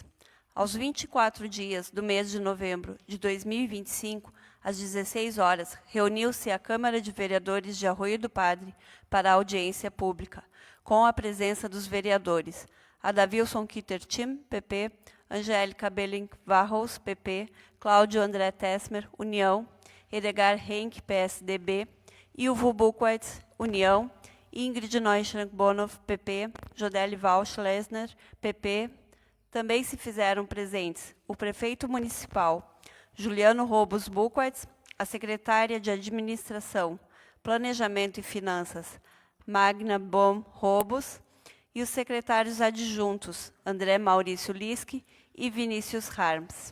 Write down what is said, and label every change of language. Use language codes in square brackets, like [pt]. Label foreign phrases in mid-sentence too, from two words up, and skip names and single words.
[pt] Aos 24 dias do mês de novembro de 2025, às 16 horas, reuniu-se a Câmara de Vereadores de Arroio do Padre para a audiência pública, com a presença dos vereadores Adavilson Kittertin, PP, Angélica Belling Varros, PP, Cláudio André Tessmer, União, Edgar Henke, PSDB, Ilvo Burkwitz, União, Ingrid Neuschank-Bonoff, PP, Jodelle Walsh-Lesner, PP. Também se fizeram presentes o prefeito municipal, Juliano Robos Buchwitz, a secretária de Administração, Planejamento e Finanças, Magna Bom Robos, e os secretários adjuntos, André Maurício Liske e Vinícius Harms.